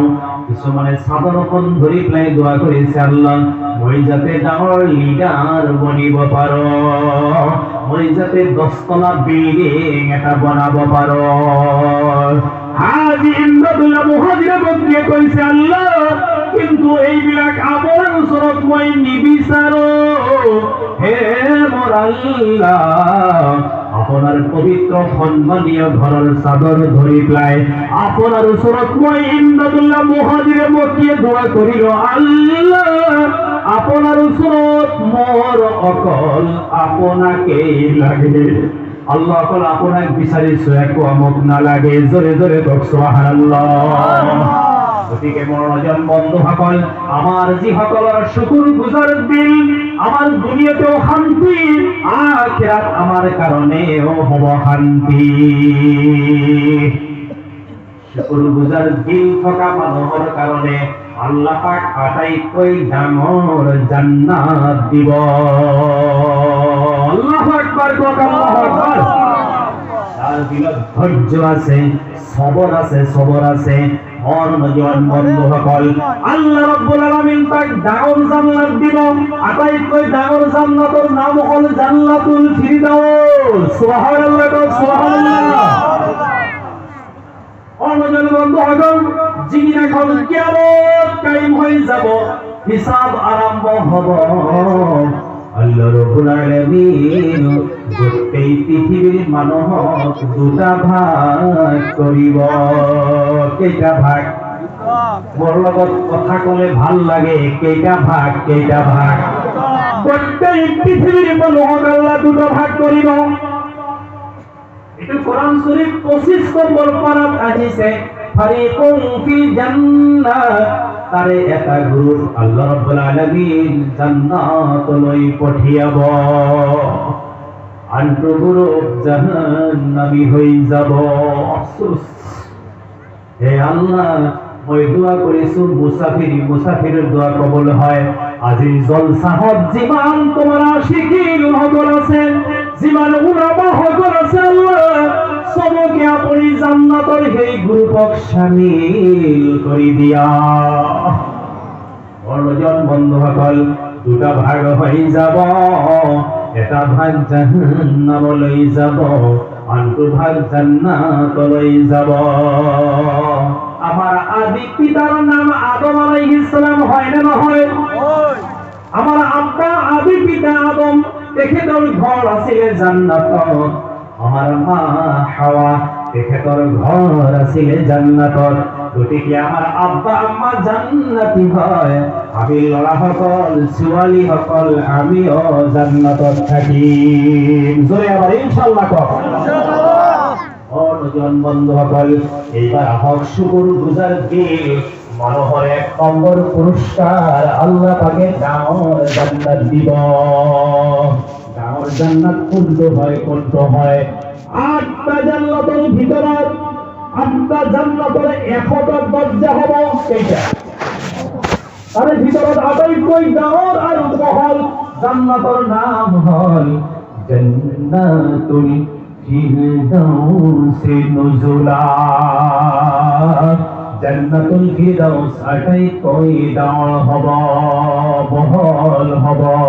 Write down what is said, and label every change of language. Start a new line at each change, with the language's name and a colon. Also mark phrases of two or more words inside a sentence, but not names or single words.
Assamese: কিছুমানে চাদৰখন ধৰি পেলাই দোয়া কৰিছে, আল্লাহ, মই যাতে ডাঙৰ লিডাৰ বনিব পাৰো, মই যাতে 10 তলা বিল্ডিং এটা বনাব পাৰো। হাজী ইমদাদুল্লাহ মুহাজিৰে মক্কিয়ে কৈছে, আল্লাহ, কিন্তু এইবিলাক আপোনাৰ ওচৰত মই নিবিচাৰো। হে মোৰ আল্লাহ, আপনার পবিত্র সম্মানীয় ঘৰৰ চাদৰ ধৰি পেলাই আপনার ওচৰত মই ইমদাদুল্লাহ মুহাজিৰে মক্কিয়ে দোয়া করিল, আল্লাহ, আপনার ওচৰত মোৰ অকল আপোনাকেই লাগে। আল্লাহ, অকল আপোনাক বিচাৰিছো, একো মোক নালাগে। জোরে জোরে কওক সুবহানাল্লাহ। গতিকে মনোজন বন্ধুসকল, আমার যিসকলৰ শুকুৰ গুজাৰ দিল, আমার দুনিয়াতেও শান্তি, আখিরাত আমার কারণেও হব শান্তি। শুকুৰ গুজাৰ দিল থকা মানুহৰ কাৰণে আল্লাহ পাক আটাইতকৈ ডাঙৰ জান্নাত দিব।
Arabic: الله أكبر، الله أكبر.
Assamese: তার দিলত ধৈর্য আছে, সবর আছে, সবর আছে। মনোজন বন্ধুসকল, আল্লাহ রাব্বুল আলামিন তাক ডাঙৰ জান্নাত দিব। আটাইতকৈ ডাঙৰ জান্নাতৰ নাম হ'ল জান্নাতুল ফিরদাউস।
Arabic: سبحان الله، سبحان الله.
Assamese: মনোজন বন্ধুসকল, যিদিন এখন কিয়ামত কায়েম হয়ে যাব, হিসাব আরম্ভ হব, আল্লাহ রাব্বুল আলামিন গোটেই পৃথিবীর মানুহক দুটা ভাগ কৰিব। কেইটা ভাগ? মোৰ লগত কথা ক'লে ভাল লাগে। কেইটা ভাগ? কেইটা ভাগ? গোটেই পৃথিবীর মানুহক আল্লাহ দুটা ভাগ কৰিব। এটা কোরআন শরীফ 25 নম্বর পারাত আহিছে,
Arabic: فريق في الجنة.
Assamese: তারে এটা গ্রুপ আল্লাহ রাব্বুল আলামিন জান্নাতলৈ পঠিয়াব, আনটো গ্রুপ জাহান্নামী হৈ যাব। আফসোস, হে আল্লাহ, মই দোয়া কৰিছো মুসাফিরের দোয়া কবুল হয়। আজি জলসাহত যিমান তোমাৰ আশিকিন সকল আছে, যিমান উলামা সকল আছে, আল্লাহ সবকে আপুনি জান্নাতৰ সেই গ্রুপক শামিল কৰি দিয়া। মনোজন বন্ধুসকল, দুটা ভাগ হৈ যাব। এটা ভাগ জাহান্নামলৈ যাব, আনটো ভাগ জান্নাতলৈ যাব। আমার আদি পিতার নাম আদম
Arabic: عليه السلام,
Assamese: হয় না নহয়? আমার আব্বা আদি পিতা আদম, তেখেতৰ ঘর আছিল জান্নাতত। আমার মা হাওয়া, তেখেতৰ ঘর আছিল জান্নাতত। গতিকে আমার আব্বা আম্মা জান্নাতি হয়, আমি লৰাসকল, ছোৱালীসকল, আমিও জান্নাতত থাকিম। জোৰে আবার ইনশাআল্লাহ কওক। মনোজন বন্ধুসকল, এইবার আহক শুকুর গুজার দিল মানুহৰ 1 নম্বৰ পুরস্কার আল্লাহ পাকে ডাঙৰ জান্নাত দিব। ডাঙৰ জান্নাত কোনটো হয়? কোনটো হয়? 8টা জান্নাতের ভিতৰত 8টা জান্নাতের 100টা দরজা হব। কেইটা? তার ভিতৰত আটাইতকৈ ডাঙৰ আৰু বহল জান্নাতৰ নাম হল জান্নাতুল ফিরদাউসে নুজুলা। জান্নাতুল ফিরদাউস আটাইতকৈ ডাঙৰ হব, বহল হব।